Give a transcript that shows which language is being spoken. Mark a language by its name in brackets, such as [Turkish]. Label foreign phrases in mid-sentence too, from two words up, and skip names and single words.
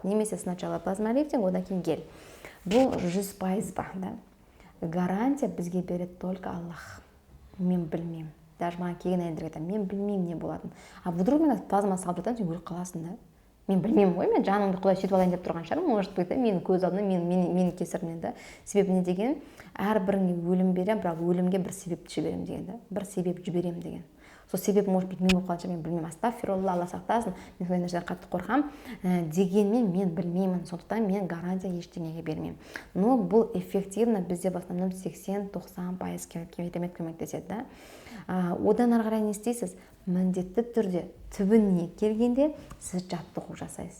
[Kazakh] Немесе сначала плазмалифтинг, одан кейін гель. Бұл 100% ба, да? Гарантия бізге береді только Аллах. Мен білмеймін. Даже маған келген әйелдерге айтамын, мен білмеймін не болатын. Вдруг мен плазма салып жатсам, сен өліп қаласың да. Мен білмеймін ғой, мен жанымды Құдай сөйтіп алайын деп тұрған шығар, [Russian] может быть, [Kazakh] менің көз алдымда, менің кесірімнен да. Себебі не деген? Әрбіріңе өлім берем, бірақ өлімге бір себеп жіберем деген да. Бір себеп жіберем деген. Сол себеп, [Russian] может быть, [Kazakh] мен болып қалғанша мен білмеймін. Астағфирулла, Алла сақтасын. Мен сондай нәрседен қатты қорқамын. Дегенмен мен білмеймін. Сондықтан мен гарантия ештеңеге бермеймін. Но бұл эффективно бізде [Russian] в основном [Kazakh] 80-90% керемет көмектеседі да. Одан ары қарай не істейсіз? Міндетті түрде түбіне келгенде сіз жаттығу жасайсыз.